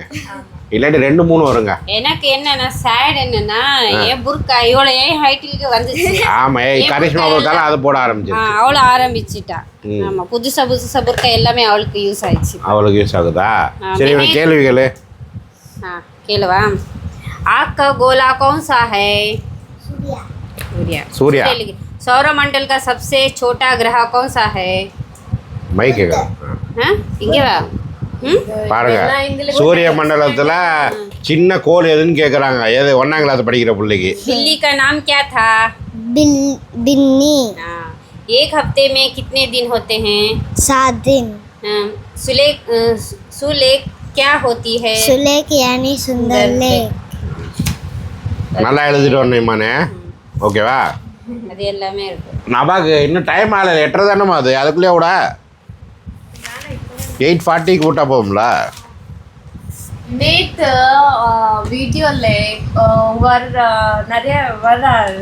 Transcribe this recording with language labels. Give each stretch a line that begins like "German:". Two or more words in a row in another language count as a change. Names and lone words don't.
Tamil: இல்லாட்டி 2-3 வருங்க. எனக்கு என்னன்னா சேட் என்னன்னா ஏன் புர்கா இவ்வளோ ஏன் ஹைட்டிலுக்கு வந்துச்சு. ஆமா, கரிஷ்மா புர்கால அதை போட ஆரம்பிச்சு. அவளை ஆரம்பிச்சிட்டா. ஆமா, புதுசா புர்கா எல்லாமே அவளுக்கு யூஸ் ஆயிடுச்சு. அவளுக்கு யூஸ் ஆகுதா? சரி, கேள்வி கேளு. கேளுவா.
Hindi: आपका गोला कौन सा है? सूर्य. सौरमंडल का सबसे छोटा ग्रह कौन सा है?
Tamil: மைக் இங்கே வா. பாருங்க, சூரிய மண்டலத்துல சின்ன கோள் எதுன்னு கேக்குறாங்க. எது 1ஆம் கிளாஸ் படிக்கிற பிள்ளைக்கு.
Hindi: बिल्ली का नाम क्या था? बिन्नी. एक हफ्ते में कितने दिन होते हैं? 7 दिन. सुलेख क्या होती है? सुलेख यानी सुंदर लेक.
Tamil: நல்லா எழுதிட்டு வரணும் மானே. ஓகேவா? அது எல்லாமே இருக்கு. நபாக்கு இன்னும் டைம் ஆகல. 8:30 தானேமா அது. அதுக்குள்ளே விட 8:40க்கு விட்டா போகும்ல. நேத்து வீடியோல நிறைய வராது.